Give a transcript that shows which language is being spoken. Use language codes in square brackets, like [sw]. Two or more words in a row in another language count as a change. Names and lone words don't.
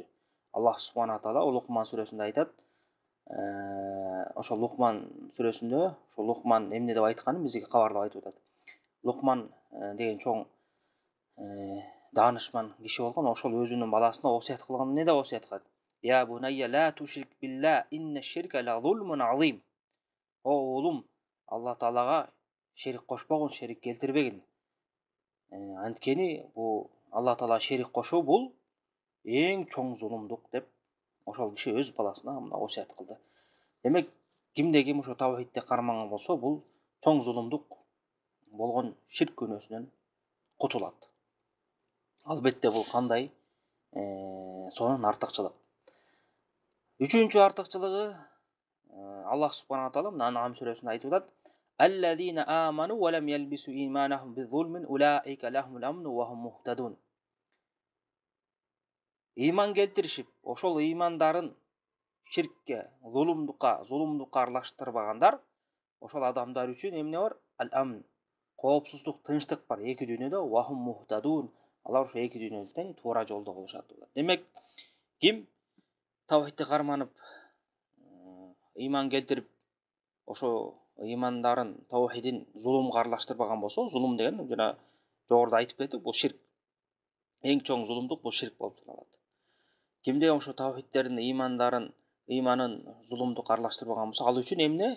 [ky] Аллах субхана таала Лукман сүрөсүндө айтат. Ошо Лукман сүрөсүндө, ошо Лукман эмне деп айтканын бизге кабарлап айтып атат. Лукман деген чоң даанышман киши болгон, ошол өзүнүн баласына осуят кылган. Эмне деп осуят кылат? [ar] يا بني لا تشرك بالله إن الشرك لظلم عظيم. [ky] О уулум, Алла таалага шерик кошпогун, шерик келтирбегин. Анткени бул Алла таалага шерик кошуу бул эң чоң зулумдук деп ошол киши өз баласына мына осуят кылды. Демек, кимде ким ошо тавхидти карманган болсо, бул чоң зулумдук болгон ширк күнөөсүнөн кутулат. Албетте бул кандай? Сонун артыкчылык. Үчүнчү артыкчылыгы, Аллах субхана таала мына Ан'ам сүрөсүндө айтып атат. [ar] الذين آمنوا ولم يلبسوا إيمانهم بظلم أولئك لهم الأمن وهم مهتدون. [ky] Иман келтиришип, ошол имандарын ширкке, зулумдукка аралаштырбагандар, ошол адамдар үчүн эмне бар? Ал-амн, коопсуздук, тынчтык бар эки дүйнөдө. [ar] وهم مهتدون, [ky] алар ошо эки дүйнөдө тең туура жолдо болушат. Демек, ким тавхидти карманып, иман келтирип, ошо имандарын, тавхидин зулумга аралаштырбаган болсо, зулум деген жана жогоруда айтып кеттик, бул ширк. Эң чоң зулумдук бул ширк болуп саналат. Кимде ошо тавхидтерин, иманын зулумдукка аралаштырбаган болсо, ал үчүн эмне?